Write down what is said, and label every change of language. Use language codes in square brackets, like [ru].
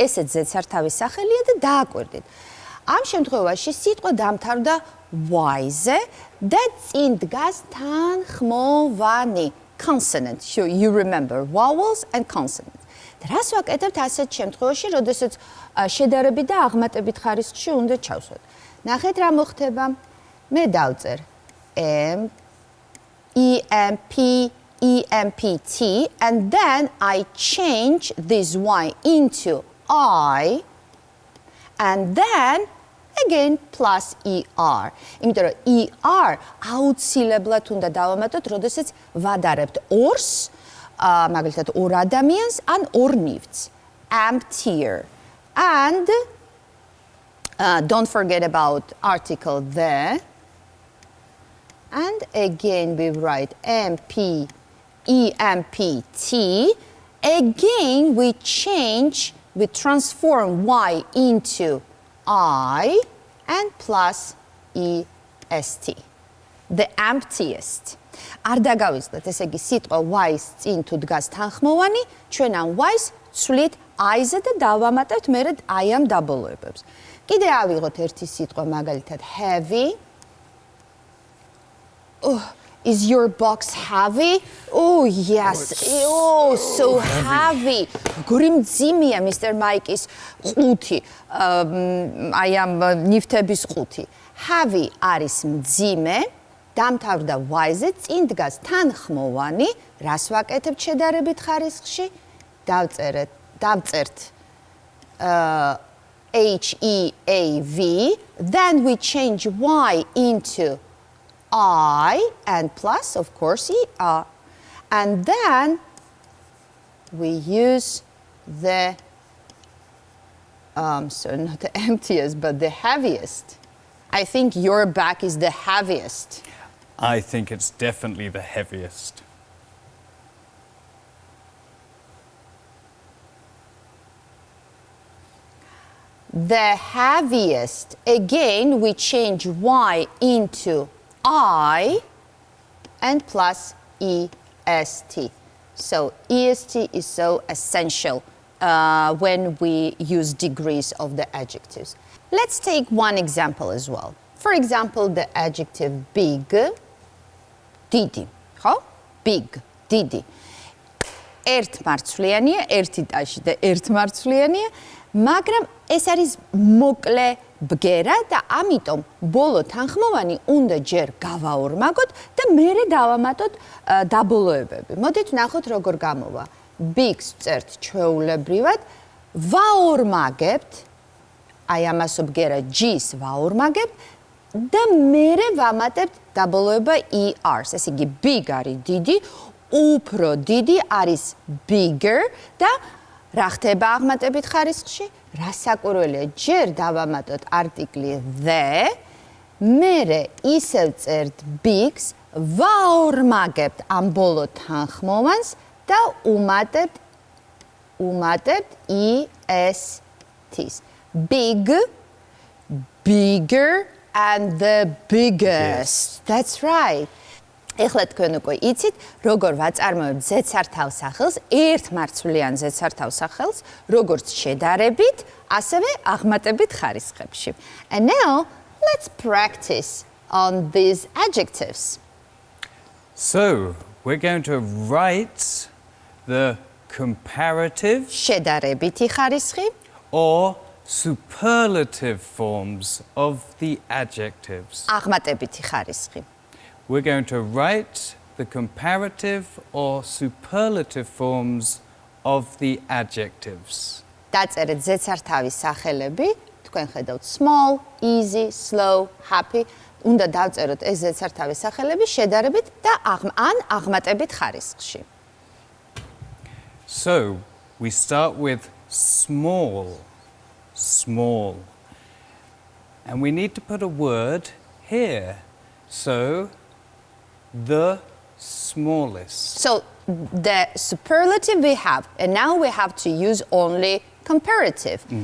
[ka] ესეც ზეცართავის სახელია და დააკვირდით. ამ შემთხვევაში სიტყვა დამთავრდა y-ზე და წინ დგას თანხმოვანი consonant. [en] You remember vowels and consonants. [ka] და რას ვაკეთებთ ასეთ შემთხვევაში, როდესაც შედარებით და აღმატებით ხარისხში უნდა ჩავსვათ. ნახეთ რა მოხდება. მე დავწერ [en] EMPT and then I change this Y into I and then again plus ER. [ka] იმიტომ რომ ER აუცილებლად უნდა დავამატოთ, როდესაც ვადარებთ ორს, მაგალითად ორ ადამიანს ან ორ ნივთს. [en] Emptier. And don't forget about article the. And again we write EMPT. Again we transform Y into I and plus EST. The emptiest. [ka] არ დაგავიწყდეთ, ესე იგი სიტყვა Y-ს წინ თუ დგას თანხმოვანი, ჩვენ ამ Y-ს ცვლით I-ზე და დავამატებთ მერე I ამ დაბოლოებებს. კიდე ავიღოთ ერთი სიტყვა მაგალითად heavy. [en] Oh, is your box heavy? Oh, yes. Oh, so heavy. Grimzimia, Mr. [ka] Mike's ყუთი. [en] I am [ka] ნივთების ყუთი. Heavy არის მძიმე. დამთავრდა Y-ზე, წინ დგას თანხმოვანი. რას ვაკეთებთ შედარებით ხარისხში? დავწერთ HEAV. [en] Then we change Y into I and plus, of course, ER. And then we use the, so not the emptiest, but the heaviest. I think your back is the heaviest. I think it's definitely the heaviest. The heaviest. Again, we change Y into I and plus EST. So EST is so essential when we use degrees of the adjectives. let's take one example as well. For example, the adjective big, [ka] დიდი, ხო? [en] Big, დიდი. [ka] ერთმარცვლიანია, ერთი ტაში და ერთმარცვლიანია, მაგრამ ეს არის მოკლე ბგერა და ამიტომ ბოლო თანხმოვანი უნდა ჯერ გავაორმაგოთ და მერე დავამატოთ დაბოლოებები. მოდით ვნახოთ როგორ გამოვა. Big-ს წერთ ჩვეულებრივად, ვაორმაგებთ, აი ამასო ბგერა G-ს ვაორმაგებთ და მერე ვამატებთ დაბოლოება ER-ს. ესე იგი big არის დიდი, უფრო დიდი არის bigger და რა ხდება აღმატებით ხარისხში? რა საკურველია? ჯერ დავამატოთ არტიკლი the, მერე ისევ წერთ big-ს, ვაორმაგებთ ამ ბოლო თანხმოვანს და უმატებთ EST-ს. [en] Big, bigger and the biggest. That's right. [ka] ეხლა თქვენ უკვე იცით, როგორ ვაწარმოებთ ზედსართავ სახელს, ერთმარცვლიან ზედსართავ სახელს, როგორც შედარებით, ასევე აღმატებით ხარისხებში. [en] And now, let's practice on these adjectives. So, we're going to write the comparative [ka] შედარებითი ხარისხი [en] or superlative forms of the adjectives. [ka] აღმატებითი ხარისხი. [en] We're going to write the comparative or superlative forms of the adjectives. [ka] დაწერეთ ზედსართავის სახელები, თქვენ ხედავთ small, easy, slow, happy. უნდა დავწეროთ ეს ზედსართავის სახელები შედარებით და ან აღმატებით ხარისხში. [en] So, we start with small, small. And we need to put a word here. So, the smallest. So the superlative we have, and now we have to use only comparative.